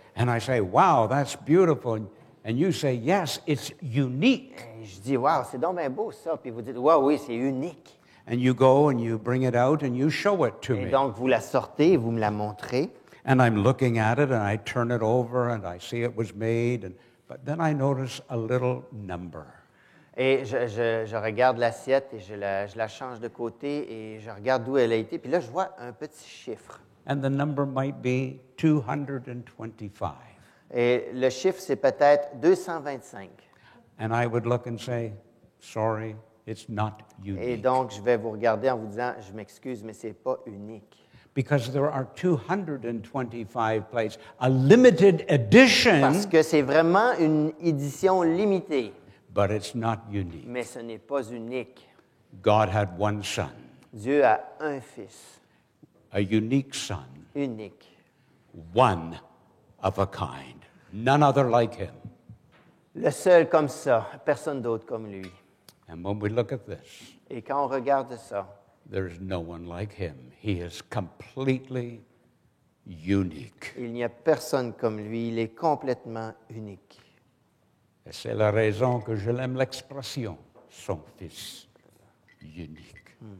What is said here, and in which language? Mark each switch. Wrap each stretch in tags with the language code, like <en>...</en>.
<en>And I say, wow, that's beautiful. And you say, yes, it's unique.</en> <fr>Et je dis, waouh, c'est donc bien beau ça. Puis vous dites, waouh, oui, c'est unique.</fr> <en>And you go and you bring it out and you show it to</en> <fr>Et</fr> <en>me.</en> <fr>donc, vous la sortez et vous me la montrez.</fr> <en>And I'm looking at it and I turn it over and I see it was made. But then I notice a little number.</en> <fr>Et je regarde l'assiette et je la change de côté et je regarde d'où elle a été. Puis là, je vois un petit chiffre.</fr> <en>And the number might be 225.</en> <fr>Et le chiffre, c'est peut-être 225.</fr> <en>And I would look and say, sorry, it's not</en> <fr>Et</fr> <en>unique.</en> <fr>donc, je vais vous regarder en vous disant, je m'excuse, mais ce n'est pas unique.</fr> <en>Because there are 225 plates. A limited edition,</en> <fr>Parce que c'est vraiment une édition limitée,</fr> <en>but it's not unique.</en> <fr>mais ce n'est pas unique.</fr> <en>God had one son,</en> <fr>Dieu a un fils,</fr> <en>a unique son,</en> <fr>unique,</fr> <en>one of a kind, none other like him.</en> <fr>le seul comme ça, personne d'autre comme lui.</fr> <en>And when we look at this,</en> <fr>Et quand on regarde ça,</fr> <en>there's no one like him. He is completely unique.</en> <fr>il n'y a personne comme lui, il est complètement unique. Et c'est la raison que je l'aime l'expression, son fils unique.</fr>